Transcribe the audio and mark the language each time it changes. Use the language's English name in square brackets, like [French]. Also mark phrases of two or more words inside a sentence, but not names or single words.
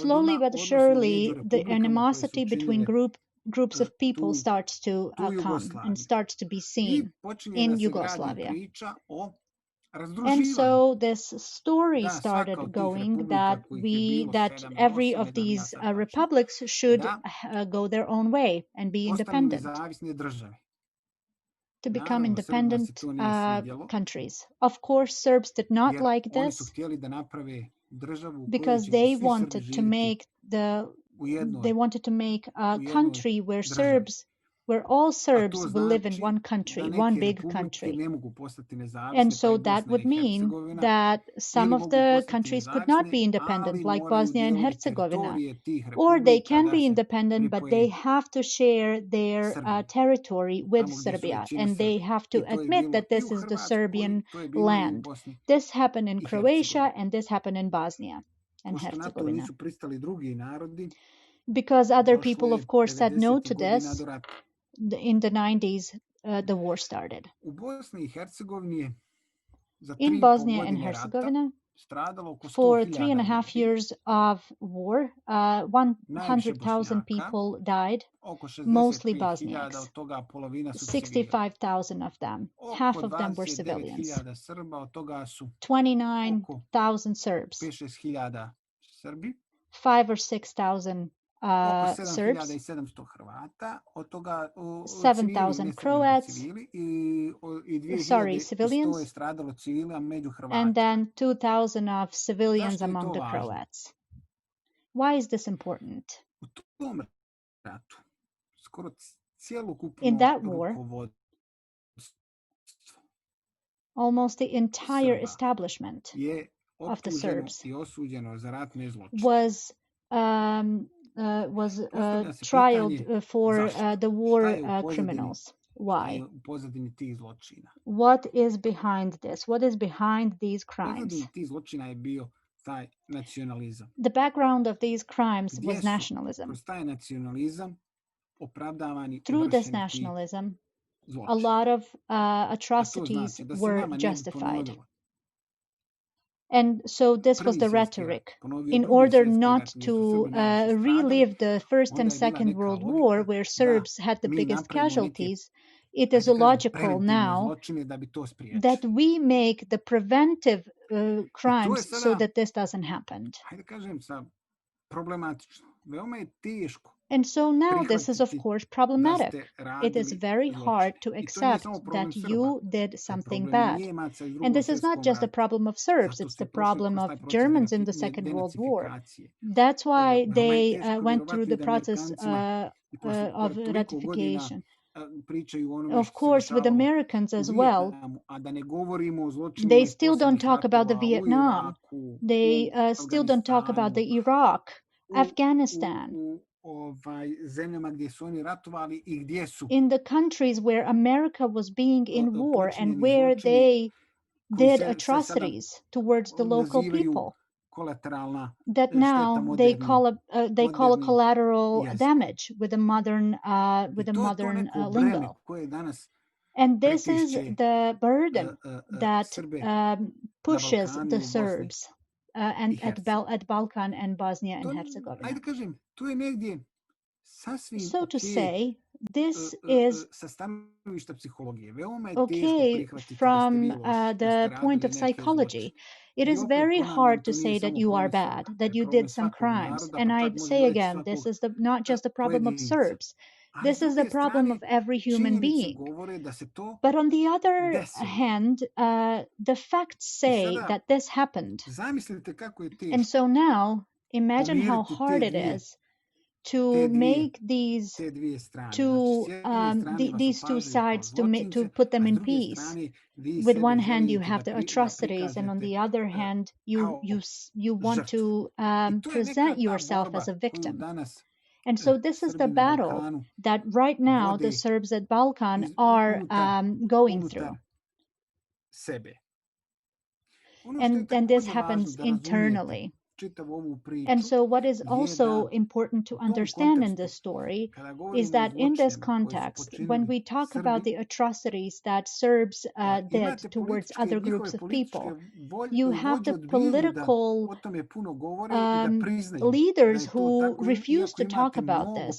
[English] slowly but [Bosnian] odnosno [English] surely [Bosnian] među [English] the [Bosnian] republikama koje [English] animosity [Bosnian] su [English] between [Bosnian] činile [English] groups of people [Bosnian] tu [English] starts to come and [Bosnian] Jugoslaviju. [English] starts to be [Bosnian] I [English] seen [Bosnian] počinje [English] in [Bosnian] da se gradi [English] Yugoslavia. [Bosnian] priča o [English] And [Bosnian] razdruživanju. [English] so this story [Bosnian] Da, svaka [English] started [Bosnian] od tih [English] going [Bosnian] republika [English] that [Bosnian] kojih je bilo [English] that [Bosnian] 7 ili [English] every [Bosnian] 8, [English] of [Bosnian] ne znam ja [English] these [Bosnian] sad tačno, [English] republics should [Bosnian] da [English] go their own way and be [Bosnian] postanu [English] independent, [Bosnian] nezavisne države. [English] to become [Bosnian] Naravno, Srbima se [English] independent [Bosnian] to nije svidjelo, [English] countries. Of course, Serbs did not [Bosnian] jer [English] like [Bosnian] oni su [English] this [Bosnian] htjeli da naprave državu u kojoj [English] because [Bosnian] će [English] they [Bosnian] svi Srbi [English] wanted to [Bosnian] živjeti [English] make [Bosnian] u jednoj [English] a [Bosnian] u jednoj [English] country where [Bosnian] državi. [English] all [Bosnian] A [English] Serbs [Bosnian] to [English] will live in [Bosnian] znači [English] one [Bosnian] da [English] country, one [Bosnian] neke [English] big [Bosnian] republike [English] country. [Bosnian] ne mogu postati nezavisne, [English] And [Bosnian] pa [English] so [Bosnian] i [English] that [Bosnian] Bosna [English] would [Bosnian] i [English] mean [Bosnian] Hercegovina, [English] that some [Bosnian] ili [English] of [Bosnian] mogu [English] the [Bosnian] postati [English] countries could not be [Bosnian] nezavisne, [English] independent, [Bosnian] ali [English] like [Bosnian] moraju [English] Bosnia and [Bosnian] dijeliti [English] Herzegovina. [Bosnian] teritorije tih [English] Or they [Bosnian] republika [English] can [Bosnian] da [English] be [Bosnian] se [English] independent, but they [Bosnian] pripoje [English] have to share their [Bosnian] Srbiji, [English] territory with [Bosnian] tamo gdje su [English] Serbia, [Bosnian] većina [English] and they [Bosnian] Srbi. [English] have to [Bosnian] I to je [English] admit [Bosnian] bilo [English] that [Bosnian] i [English] this [Bosnian] u [English] is the [Bosnian] Hrvatskoj, [English] Serbian [Bosnian] to je bilo i u [English] land. [Bosnian] Bosni [English] This happened in [Bosnian] i [English] Croatia, [Bosnian] Hercegovini. [English] and this happened in Bosnia and [Bosnian] Pošto na to [English] Herzegovina. [Bosnian] nisu pristali drugi narodi, [English] Because other [Bosnian] došlo [English] people, [Bosnian] je [English] of course, said no [Bosnian] 90. [English] to [Bosnian] godina [English] this, [Bosnian] do rata. [English] in the 90s, the war started. [Bosnian] U Bosni i Hercegovini je za [English] In [Bosnian] 3,5 [English] Bosnia and [Bosnian] godine rata [English] Herzegovina, [Bosnian] stradalo oko [English] for [Bosnian] 100.000 [English] 3.5 [Bosnian] ljudi, [English] years of war, [Bosnian] najviše [English] 100,000 [Bosnian] Bošnjaka, [English] people died, [Bosnian] oko [English] mostly [Bosnian] 65.000, [English] Bosniaks. [Bosnian] od toga polovina su civili. [English] 65,000 of them. Half [Bosnian] Oko [English] of them were civilians. [Bosnian] 29.000 Srba, od toga su oko [English] 29,000 Serbs. [Bosnian] 5-6.000 Srbi, [English] 5 or 6,000 [Bosnian] oko [English] Serbs, [Bosnian] 7.700 Hrvata, od toga [English] 7,000 Croats, [Bosnian] civili i 2.100 [English] civilians, [Bosnian] je stradalo civila među [English] and [Bosnian] Hrvatima. [English] then 2,000 of civilians [Bosnian] Zašto je [English] among [Bosnian] to [English] the [Bosnian] važno? [English] Croats. Why is this important? [Bosnian] U tom ratu skoro [English] In [Bosnian] cjelokupno [English] that war, [Bosnian] rukovodstvo [English] almost the entire [Bosnian] Srba [English] establishment [Bosnian] je [English] of the [Bosnian] optuženo [English] Serbs [Bosnian] i osuđeno za ratne zločine. [English] was [Bosnian] Postavlja se [English] trialed [Bosnian] pitanje [English] for [Bosnian] zašto? [English] the [Bosnian] Šta [English] war [Bosnian] je u pozadini? [English] criminals. [Bosnian] Šta [English] Why? [Bosnian] je u pozadini tih zločina? [English] What is behind this? What is behind these crimes? [Bosnian] Pozadini tih zločina je bio taj nacionalizam. [English] The background of these crimes [Bosnian] Gdje [English] was [Bosnian] su [English] nationalism. [Bosnian] kroz taj nacionalizam opravdavani [English] Through this [Bosnian] vršeni ti [English] nationalism, a [Bosnian] zločini. [English] lot of [Bosnian] A to [English] atrocities [Bosnian] znači da se [English] were [Bosnian] nama ne bi [English] justified. [Bosnian] ponovilo [English] And so this was [Bosnian] prvi [English] the [Bosnian] svjetski [English] rhetoric. [Bosnian] rat, ponovio [English] In [Bosnian] drugi [English] order [Bosnian] svjetski [English] not [Bosnian] rat gdje [English] to [Bosnian] su Srbi najviše stradali, [English] relive the First [Bosnian] onda [English] and [Bosnian] je bila [English] Second [Bosnian] neka [English] World War, [Bosnian] logika [English] where [Bosnian] da [English] Serbs had the [Bosnian] mi [English] biggest [Bosnian] napravimo neke, [English] casualties, it [Bosnian] ajde [English] is [Bosnian] kažem, [English] illogical [Bosnian] preventivne [English] now [Bosnian] zločine da bi to spriječili. [English] that we make the preventive [Bosnian] I to je [English] crimes so [Bosnian] sada, [English] that this doesn't happen. [Bosnian] ajde kažem, problematično. Veoma je teško [English] And so now this is, of [Bosnian] prihvatiti [English] course, [Bosnian] da [English] problematic. [Bosnian] ste [English] It is [Bosnian] radili [English] very hard [Bosnian] zločine. [English] to [Bosnian] I to nije [English] accept [Bosnian] samo [English] that [Bosnian] problem Srba, [English] you did [Bosnian] to je [English] something [Bosnian] problem [English] bad. [Bosnian] Njemaca iz [English] And [Bosnian] Drugom [English] this is not [Bosnian] svjetskom [English] just the [Bosnian] ratu. [English] problem of Serbs, [Bosnian] Zato [English] it's [Bosnian] ste [English] the [Bosnian] prošli [English] problem [Bosnian] kroz [English] of [Bosnian] taj proces [English] Germans in the Second World War. [Bosnian] denacifikacije. [English] That's why [Bosnian] Veoma je [English] they [Bosnian] teško [English] went through [Bosnian] vjerovatno i [English] the [Bosnian] da [English] process [Bosnian] Amerikancima i pored [English] of [Bosnian] toliko godina [English] ratification. [Bosnian] pričaju o onome [English] Of [Bosnian] što se [English] course, with [Bosnian] dešavalo [English] Americans [Bosnian] u [English] as well, [Bosnian] Vijetnamu, a da ne govorimo o zločinima [English] they [Bosnian] iz [English] still don't [Bosnian] posljednjih [English] talk about the [Bosnian] ratova u [English] Vietnam. [Bosnian] Iraku, [English] They [Bosnian] u [English] still don't talk about the [Bosnian] Afganistanu, [English] Iraq, [Bosnian] u [English] Afghanistan, [Bosnian] zemljama gdje su oni ratovali i gdje su [English] in the countries where America was being in war and [Bosnian] počinjeni [English] where [Bosnian] zločini [English] they [Bosnian] koji [English] did [Bosnian] se sada [English] atrocities towards the local [Bosnian] nazivaju [English] people [Bosnian] kolateralna [English] that [Bosnian] šteta [English] now they call a [Bosnian] modernim [English] collateral [Bosnian] jezikom. [English] damage with a modern [Bosnian] I to je to neko breme [English] lingo. [Bosnian] koje danas [English] And this is [Bosnian] pritišće [English] the burden that [Bosnian] Srbe [English] pushes [Bosnian] na Balkanu [English] the [Bosnian] i u Bosni [English] Serbs and [Bosnian] i Hercegovini. [English] at Balkan and Bosnia [Bosnian] To, [English] and Herzegovina. [Bosnian] ajde kažem, to je negdje sasvim [English] So to [Bosnian] okej [English] say, this is [Bosnian] sa stanovišta psihologije. Veoma je teško [English] okay [Bosnian] prihvatiti [English] from [Bosnian] da ste vi loši, da [English] the [Bosnian] ste [English] point [Bosnian] radili [English] of [Bosnian] neke [English] psychology. [Bosnian] zločine. [English] It [Bosnian] I [English] is [Bosnian] opet [English] very [Bosnian] ponavljam, [English] hard to [Bosnian] to nije [English] say that [Bosnian] samo [English] you are [Bosnian] problem [English] bad, [Bosnian] Srba, to [English] that [Bosnian] je [English] you [Bosnian] problem [English] did some [Bosnian] svakog [English] crimes. [Bosnian] naroda, [English] And [Bosnian] pa [English] I [Bosnian] čak možemo [English] say [Bosnian] reći [English] again, [Bosnian] svakog [English] this is not just the problem of [Bosnian] pojedinca. [English] Serbs. [Bosnian] Ali [English] This [Bosnian] s [English] is the [Bosnian] druge [English] problem [Bosnian] strane, [English] of every human [Bosnian] činjenice [English] being. [Bosnian] govore da se to [English] But on the other [Bosnian] desilo. [English] hand, the facts [Bosnian] I [English] say [Bosnian] sada [English] that this happened. [Bosnian] zamislite kako je [English] And [Bosnian] teško [English] so now, imagine how [Bosnian] pomiriti [English] hard it is to make these [Bosnian] te dvije strane. [English] to [Bosnian] Znači, s jedne strane vas [English] these two [Bosnian] opažaju kao [English] sides to [Bosnian] zločince, [English] put them [Bosnian] a s [English] in [Bosnian] druge [English] peace. [Bosnian] strane vi [English] With [Bosnian] sebe [English] one hand you [Bosnian] želite [English] have the [Bosnian] da [English] atrocities, and on [Bosnian] prikažete [English] the other hand [Bosnian] kao [English] you want [Bosnian] žrtvu. [English] to [Bosnian] I to je [English] present [Bosnian] neka ta [English] yourself [Bosnian] borba [English] as a [Bosnian] koju [English] victim. [Bosnian] danas [English] And so this is the [Bosnian] Srbi na [English] battle [Bosnian] Balkanu [English] that right now the [Bosnian] vode [English] Serbs at Balkan are going through. [Bosnian] unutar sebe. [English] And this happens internally. And so what is also important to understand in this story is that in this context, when we talk about the atrocities that Serbs did towards other groups of people, you have the political leaders who refuse to talk about this.